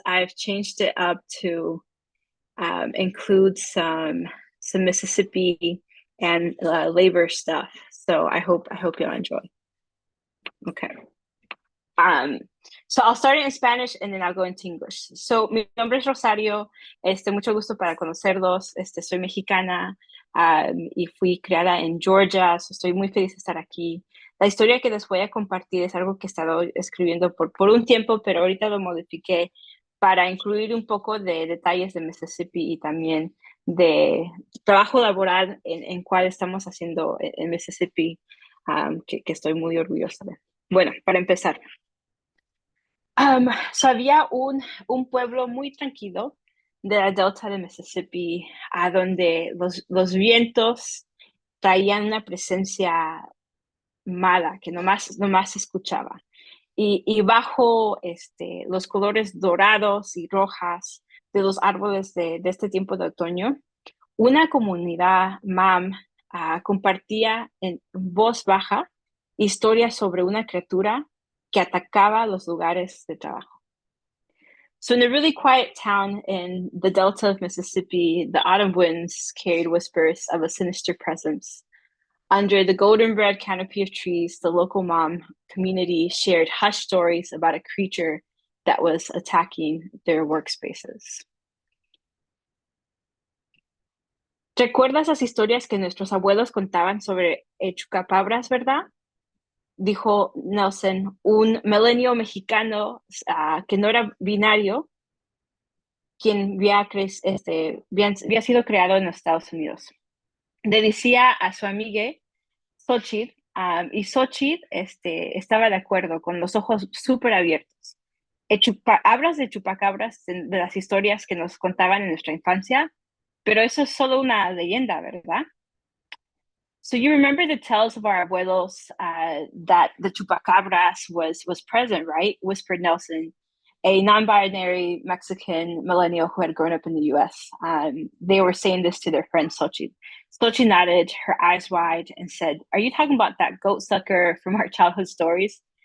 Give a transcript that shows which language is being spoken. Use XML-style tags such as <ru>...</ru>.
<en>I've changed it up to include some Mississippi and labor stuff. So I hope you'll enjoy. Okay. So I'll start it in Spanish and then I'll go into English.</en> <es>So mi nombre es Rosario. Mucho gusto para conocerlos. Soy mexicana y fui criada en Georgia. So estoy muy feliz de estar aquí. La historia que les voy a compartir es algo que he estado escribiendo por un tiempo, pero ahorita lo modifiqué para incluir un poco de detalles de Mississippi y también de trabajo laboral en cual estamos haciendo en Mississippi, que estoy muy orgullosa de. Bueno, para empezar. So había un pueblo muy tranquilo de la delta de Mississippi, a donde los vientos traían una presencia mala que nomás se escuchaba. Y bajo los colores dorados y rojas de los árboles de este tiempo de otoño, una comunidad MAM compartía en voz baja historias sobre una criatura que atacaba los lugares de trabajo.</es> <en>So in a really quiet town in the delta of Mississippi, the autumn winds carried whispers of a sinister presence. Under the golden red canopy of trees, the local MAM community shared hushed stories about a creature that was attacking their workspaces.</en> <es>¿Recuerdas las historias que nuestros abuelos contaban sobre chupacabras, verdad? Dijo Nelson, un milenio mexicano que no era binario, quien había sido creado en los Estados Unidos. Le decía a su amiga Xochitl, y Xochitl estaba de acuerdo, con los ojos súper abiertos. Hablas de chupacabras, de las historias que nos contaban en nuestra infancia, pero eso es solo una leyenda, ¿verdad?</es> <en>So you remember the tales of our abuelos that the chupacabras was present, right? Whispered Nelson. a non-binary Mexican millennial who had grown up in the US. They were saying this to their friend Xochitl. Xochitl nodded, her eyes wide, and said, "Are you talking about that goat sucker from our childhood stories?</en>